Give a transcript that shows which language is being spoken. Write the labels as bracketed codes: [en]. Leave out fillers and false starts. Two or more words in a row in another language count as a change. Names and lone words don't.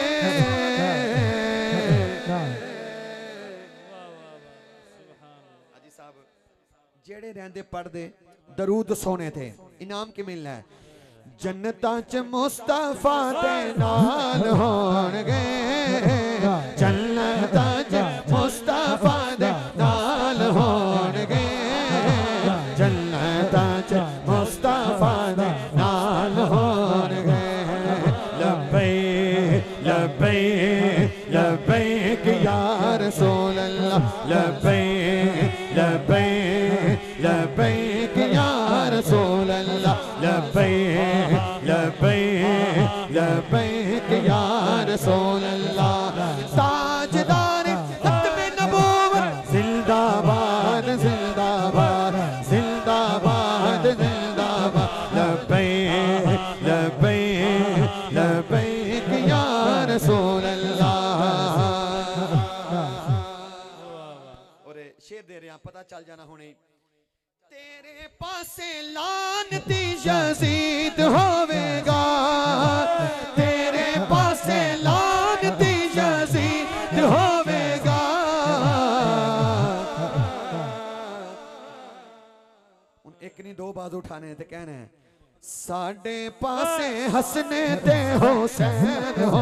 [pa] حاجی صاحب جیہڑے رہندے پڑھدے درود سونے تھے انعام کے ملنا ہے جنتاں چ مصطفیٰ دے نال ہونگے جنتاں چ مصطفیٰ دے نال ہونگے جنتاں چ مصطفیٰ دے نال ہونگے [ar] لبيك لبيك لبيك يا رسول الله لبيك لبيك لبيك يا رسول الله لبيك لبيك لبيك يا رسول الله [ur] تاجدار ختم نبوت زندہ‌باد زندہ‌باد زندہ‌باد زندہ‌باد [ar] لبيك لبيك لبيك يا رسول الله [pa] اور شعر دے رہے ہیں پتا چل جانا ہونے تیرے پاسے لعنتی یزید ہووے گا تیرے پاسے لعنتی یزید ہووے گا ایک نہیں دو بازو اٹھانے تے کہنے ساڈے پاسے حسنے تے حسین ہو